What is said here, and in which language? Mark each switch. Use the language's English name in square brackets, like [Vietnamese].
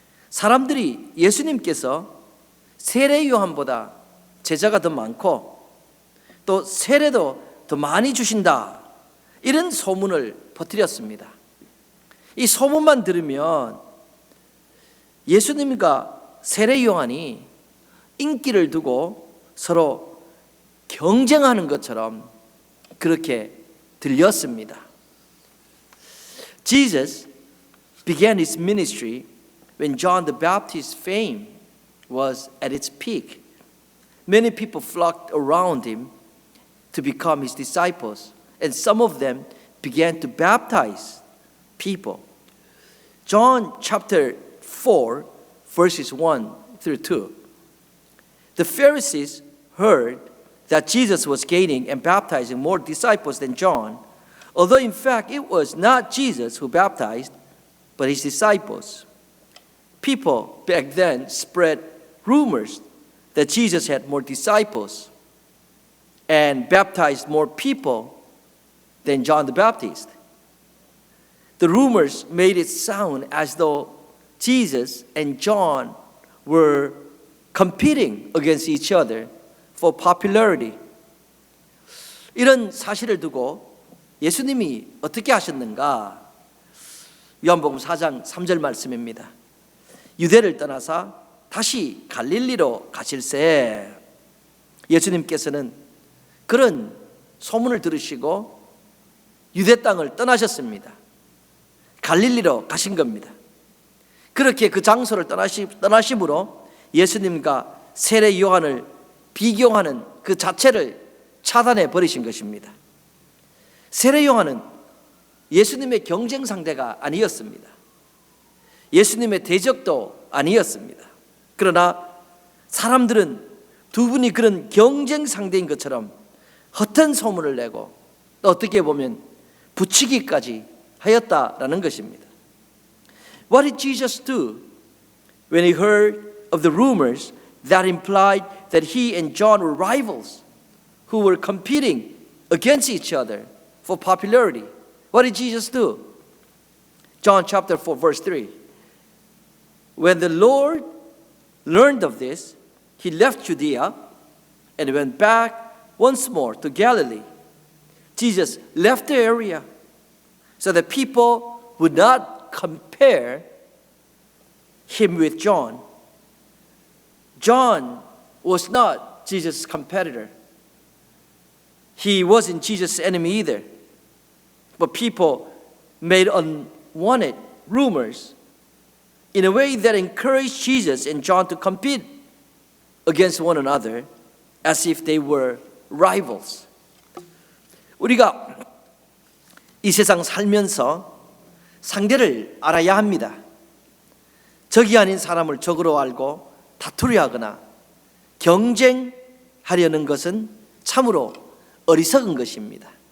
[Korean] 사람들이 예수님께서 세례 요한보다 제자가 더 많고 또 세례도 더 많이 주신다, 이런 소문을 퍼뜨렸습니다. 이 소문만 들으면 예수님과 세례 요한이 인기를 두고 서로 경쟁하는 것처럼 그렇게 들렸습니다. [English] Jesus began his ministry when John the Baptist's fame was at its peak. Many people flocked around him to become his disciples, and some of them began to baptize people. John chapter 4, verses 1 through 2. The Pharisees heard that Jesus was gaining and baptizing more disciples than John, although in fact it was not Jesus who baptized, but his disciples. People back then spread rumors that Jesus had more disciples and baptized more people than John the Baptist. The rumors made it sound as though Jesus and John were competing against each other for popularity. [Korean] 이런 사실을 두고 예수님이 어떻게 하셨는가? 요한복음 4장 3절 말씀입니다. 유대를 떠나사 다시 갈릴리로 가실새 예수님께서는 그런 소문을 들으시고 유대 땅을 떠나셨습니다. 갈릴리로 가신 겁니다. 그렇게 그 장소를 떠나심으로 예수님과 세례 요한을 비교하는 그 자체를 차단해 버리신 것입니다. 세례 요한은 예수님의 경쟁 상대가 아니었습니다. 예수님의 대적도 아니었습니다. 그러나 사람들은 두 분이 그런 경쟁 상대인 것처럼 헛된 소문을 내고 또 어떻게 보면 붙이기까지 하였다라는 것입니다. [English] What did Jesus do when he heard of the rumors that implied that he and John were rivals who were competing against each other for popularity? What did Jesus do? John chapter 4 verse 3. When the Lord learned of this, he left Judea and went back once more to Galilee. Jesus left the area so that people would not compare him with John. John was not Jesus' competitor. He wasn't Jesus' enemy either. But people made unwanted rumors in a way that encouraged Jesus and John to compete against one another as if they were rivals. [Korean] 우리가 이 세상 살면서 상대를 알아야 합니다. 적이 아닌 사람을 적으로 알고 다투려 하거나 경쟁하려는 것은 참으로 어리석은 것입니다.